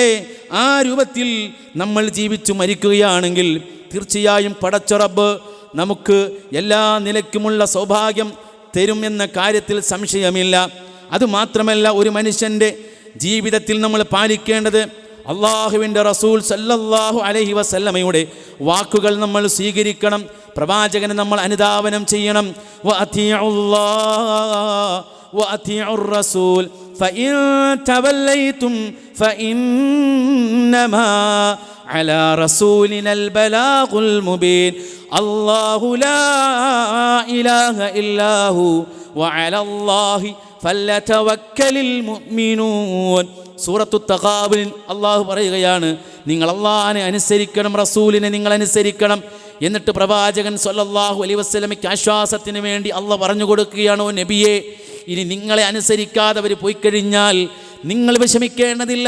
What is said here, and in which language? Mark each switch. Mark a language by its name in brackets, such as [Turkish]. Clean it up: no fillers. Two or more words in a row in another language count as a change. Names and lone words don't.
[Malayalam] ആ രൂപത്തിൽ നമ്മൾ ജീവിച്ചു മരിക്കുകയാണെങ്കിൽ തീർച്ചയായും പടച്ച റബ്ബ് നമുക്ക് എല്ലാ നിലയ്ക്കുമുള്ള സൗഭാഗ്യം തരും എന്ന കാര്യത്തിൽ സംശയമില്ല. അതുമാത്രമല്ല, ഒരു മനുഷ്യൻ്റെ ജീവിതത്തിൽ നമ്മൾ പാലിക്കേണ്ടത് അള്ളാഹുവിൻ്റെ റസൂൽ [Arabic] صلى الله عليه وسلم [Malayalam] വാക്കുകൾ നമ്മൾ സ്വീകരിക്കണം. പ്രവാചകനെ നമ്മൾ അനുധാവനം ചെയ്യണം. [Arabic] وأطيعوا الرسول فإن توليتم فإنما على رسولنا البلاغ المبين الله لا إله إلا هو وعلى الله فليتوكل المؤمنون. [Malayalam] സൂറത്തു തഗാബുനിൽ അള്ളാഹു പറയുകയാണ്, നിങ്ങൾ അള്ളാഹിനെ അനുസരിക്കണം, റസൂലിനെ നിങ്ങൾ അനുസരിക്കണം. എന്നിട്ട് പ്രവാചകൻ [Arabic] صلى الله عليه وسلم [Malayalam] ആശ്വാസത്തിന് വേണ്ടി അള്ളാഹ് പറഞ്ഞു കൊടുക്കുകയാണോ, നബിയെ, ഇനി നിങ്ങളെ അനുസരിക്കാതെ അവർ പോയി കഴിഞ്ഞാൽ നിങ്ങൾ വിഷമിക്കേണ്ടതില്ല.